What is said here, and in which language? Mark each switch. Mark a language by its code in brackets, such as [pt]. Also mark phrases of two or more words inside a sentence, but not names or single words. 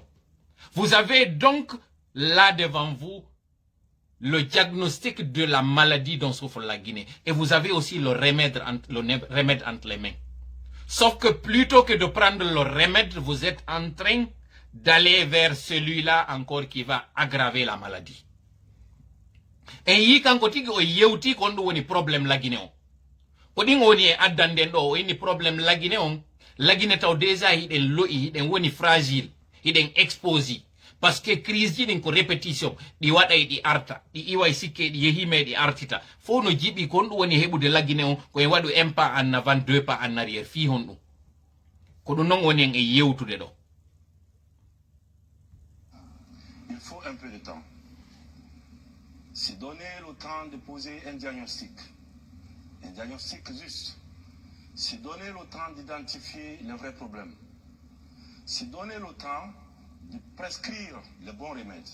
[fr] Vous avez donc là devant vous le diagnostic de la maladie dont souffre la Guinée. Et vous avez aussi le remède entre les mains. Sauf que plutôt que de prendre le remède, vous êtes en train d'aller vers celui-là encore qui va aggraver la maladie. [ff] Et yi kanko tigi o yewti kon ɗum woni problème la Guinée on. Ko ɗin woni e addanden ɗo o inni problème la Guinée on. La Guinée taw déjà hiɗen lo'i hiɗen woni fragile, hiɗen exposé. Parce que crise ji ɗin ko répétition ɗi waɗay ɗi arta ɗi iway sikke ɗi yehime ɗi artita fo no jiɓi kon ɗum woni heɓude laggine on koye waɗu [fr] un pas en avant 2 pas en arrière [ff] fi hon ɗum ko ɗum noon woni en e yewtude ɗo. [fr] Il faut un peu de temps. C'est donner le temps de poser un diagnostic juste. C'est donner le temps d'identifier les vrais problèmes. C'est donner le temps de prescrire les bons remèdes.